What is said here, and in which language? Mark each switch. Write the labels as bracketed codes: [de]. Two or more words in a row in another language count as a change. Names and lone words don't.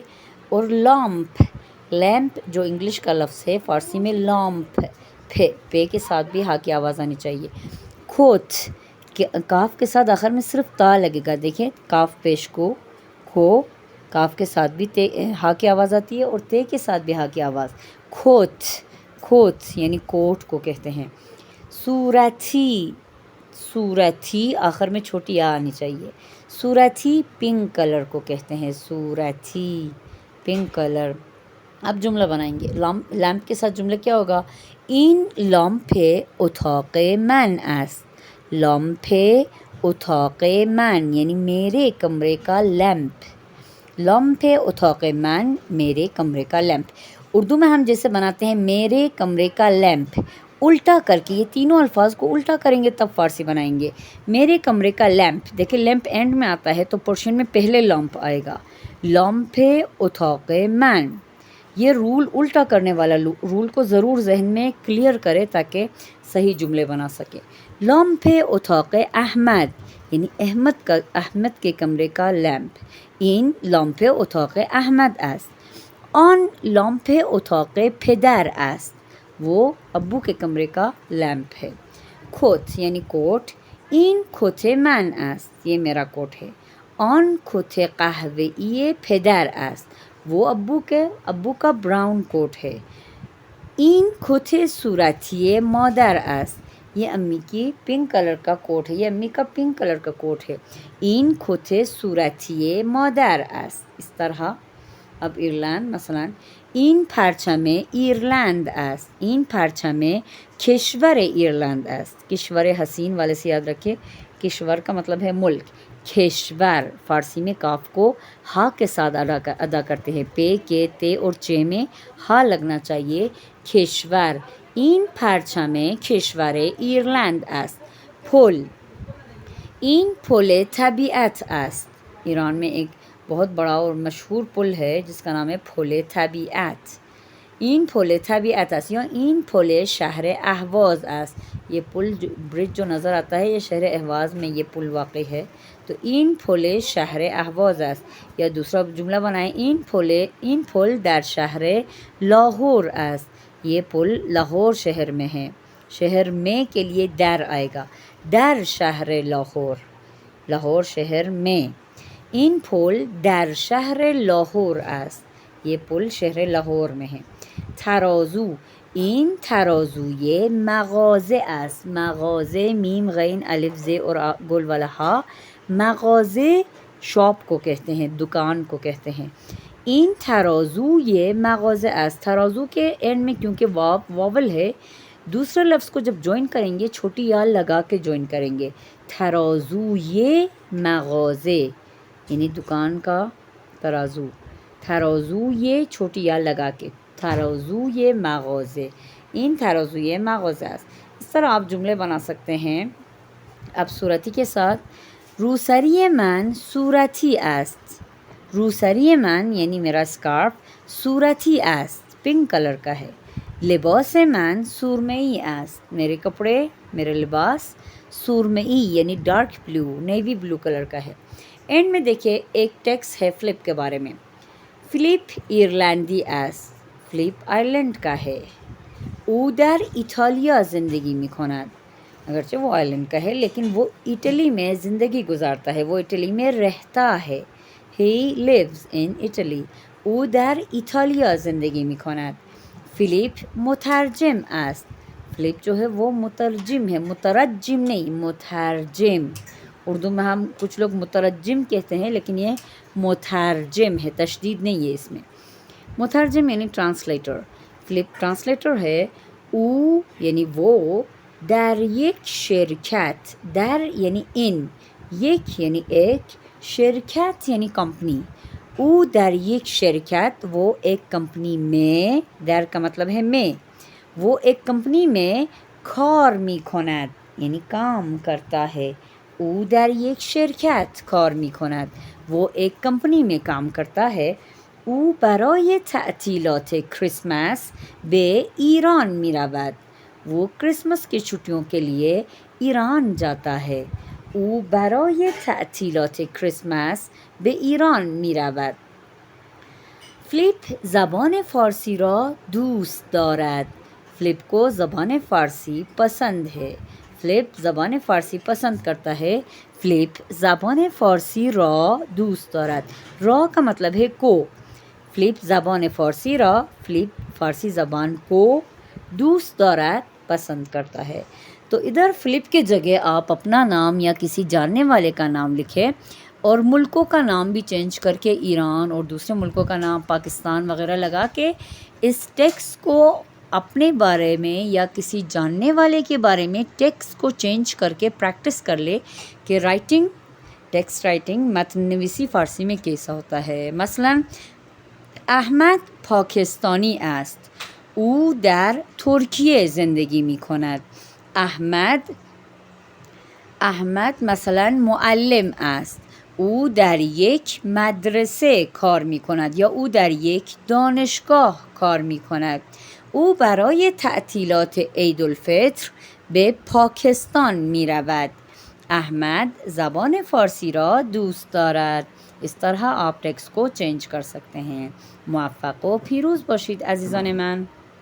[ur] اور لامپ، لیمپ جو انگلش کا لفظ ہے فارسی میں لامپ، پے کے ساتھ بھی ہا کی آواز آنی چاہیے. کھوت، کاف کے ساتھ آخر میں صرف تا لگے گا. دیکھیں کاف پیش کو، کھو، کاف کے ساتھ بھی ہا کی آواز آتی ہے اور تے کے ساتھ بھی ہا کی آواز. کھوت، کھوت یعنی کوٹ کو کہتے ہیں. صورتی، صورتی آخر میں چھوٹی آ آنی چاہیے. صورتی [en] pink color [ur] کو کہتے ہیں. صورتی [en] pink color. [ur] اب جملہ بنائیں گے. لیمپ کے ساتھ جملہ کیا ہوگا؟ [fa] این لامپ اتاق من است. لامپ اتاق من [ur] یعنی میرے کمرے کا لیمپ. [fa] لامپ اتاق من، [ur] میرے کمرے کا لیمپ. اردو میں ہم جیسے بناتے ہیں میرے کمرے کا لیمپ، الٹا کر کے یہ تینوں الفاظ کو الٹا کریں گے تب فارسی بنائیں گے. میرے کمرے کا لیمپ، دیکھیں لیمپ اینڈ میں آتا ہے تو پورشن میں پہلے لامپ آئے گا. [fa] لامپ اتاق من. [ur] یہ رول الٹا کرنے والا رول کو ضرور ذہن میں کلیئر کرے تاکہ صحیح جملے بنا سکے. [fa] لامپ اتاق احمد [ur] یعنی احمد کے کمرے کا لیمپ. [fa] این لامپ اتاق احمد است. آن لامپ اتاق پدر است. [ur] وہ ابو کے کمرے کا لیمپ ہے. کھوت یعنی کوٹ. [fa] این کھوت من است. [ur] یہ میرا کوٹ ہے. [fa] آن کھوت قهوه‌ای پدر است. [ur] وہ ابو کا براؤن کوٹ ہے. [fa] این کھوت صورتی مادر است. [ur] یہ امی کی [en] pink color [ur] کا کوٹ ہے. یہ امی کا [en] pink color [ur] کا کوٹ ہے. [fa] این کھوت صورتی مادر است. [ur] اس طرح. [fa] اب ایرلند مثلا این پرچم ایرلند است. این پرچم کشور ایرلند است. [ur] کشور حسین والے سے یاد رکھے، کشور کا مطلب ہے ملک. کشور فارسی میں کاف کو ہا کے ساتھ ادا کرتے ہیں. پے کے تے اور چے میں ہا لگنا چاہیے. کشور. [fa] این پرچم کشور ایرلند است. پل. این پل طبیعت است. [ur] ایران میں ایک بہت بڑا اور مشہور پل ہے جس کا نام ہے پل طبیعت. [fa] این پل طبیعت است یا این پل شهر اهواز است. [ur] یہ پل برج جو نظر آتا ہے یہ شہر اہواز میں یہ پل واقع ہے. [fa] تو این پل شهر اهواز است. [ur] یا دوسرا جملہ بنائیں. [fa] این پل در شهر لاہور است. [ur] یہ پل لاہور شہر میں ہے. شہر میں کے لیے در آئے گا. [fa] در شهر لاہور، [ur] لاہور شہر میں. [fa] این پل در شهر لاہور است. [ur] یہ پل شہر لاہور میں ہے. ترازو. [fa] این ترازوی مغازه است. [ur] مغازه میم غین الف ز اور گل والا ہا. مغازه شاپ کو کہتے ہیں، دکان کو کہتے ہیں. [fa] این ترازوی مغازه است. [ur] ترازو کے اینڈ میں کیونکہ واول ہے، دوسرے لفظ کو جب جوائن کریں گے چھوٹی یا لگا کے جوائن کریں گے. ترازوی مغازه یعنی دکان کا ترازو. ترازو یہ چھوٹی یا لگا کے. [fa] ترازو یہ مغازه. این ترازو یہ مغازه است. [ur] اس طرح آپ جملے بنا سکتے ہیں. اب صورتی کے ساتھ. [fa] روسری من صورتی است. روسری من [ur] یعنی میرا اسکارف [fa] صورتی است، [en] pink color [ur] کا ہے. [fa] لباس من سرمئی است، [ur] میرے کپڑے، میرا لباس سرمئی یعنی [en] dark blue, navy blue color [ur] کا ہے۔ اینڈ میں دیکھیے ایک ٹیکسٹ ہے فلپ کے بارے میں۔ [fa] فلپ ایرلینڈی است، [ur] فلپ آئرلینڈ کا ہے۔ [fa] او در ایتالیا زندگی میکند، [ur] اگرچہ وہ آئرلینڈ کا ہے لیکن وہ اٹلی میں زندگی گزارتا ہے، وہ اٹلی میں رہتا ہے۔ [en] He lives in Italy. [fa] او در ایتالیا زندگی میکند۔ فلیپ مترجم است، [ur] فلیپ جو ہے وہ مترجم ہے، مترجم نہیں مترجم۔ اردو میں ہم کچھ لوگ مترجم کہتے ہیں لیکن یہ مترجم ہے، تشدید نہیں ہے اس میں۔ مترجم یعنی ٹرانسلیٹر، فلپ ٹرانسلیٹر ہے۔ او یعنی وہ، [fa] در یک شرکت، [ur] در یعنی ان، یک یعنی ایک، شرکت یعنی کمپنی۔ [fa] او در یک شرکت، [ur] وہ ایک کمپنی میں، در کا مطلب ہے میں، وہ ایک کمپنی میں [fa] کار میکند [ur] یعنی کام کرتا ہے۔ [fa] او در یک شرکت کار میکند، [ur] وہ ایک کمپنی میں کام کرتا ہے۔ [fa] او برای تعطیلات کریسمس به ایران میرود، [ur] وہ کرسمس کی چھٹیوں کے لیے ایران جاتا ہے۔ [fa] او برای تعطیلات کریسمس به ایران میرود۔ فلیپ زبان فارسی را دوست دارد، [ur] فلیپ کو زبان فارسی پسند ہے، فلیپ زبان فارسی پسند کرتا ہے۔ [fa] فلیپ زبان فارسی را دوست دارد، [ur] را کا مطلب ہے کو، [fa] فلیپ زبان فارسی را، [ur] فلیپ فارسی زبان کو، [fa] دوست دارد [ur] پسند کرتا ہے۔ تو ادھر فلپ کے جگہ آپ اپنا نام یا کسی جاننے والے کا نام لکھیں اور ملکوں کا نام بھی چینج کر کے ایران اور دوسرے ملکوں کا نام پاکستان وغیرہ لگا کے اس ٹیکسٹ کو اپنے بارے میں یا کسی جاننے والے کے بارے میں ٹیکسٹ کو چینج کر کے پریکٹس کر لے کہ [en] text writing [fa] متن نویسی [ur] فارسی میں کیسا ہوتا ہے۔ [fa] مثلا احمد پاکستانی است، او در ترکیه زندگی می کند۔ احمد مثلا معلم است، او در یک مدرسه کار می کند یا او در یک دانشگاه کار می کند۔ او برای تعطیلات عید الفطر به پاکستان می رود۔ احمد زبان فارسی را دوست دارد۔ [ur] اس طرح آپ ٹیکسٹ کو چینج کر سکتے ہیں۔ [fa] موفق و پیروز باشید عزیزان من۔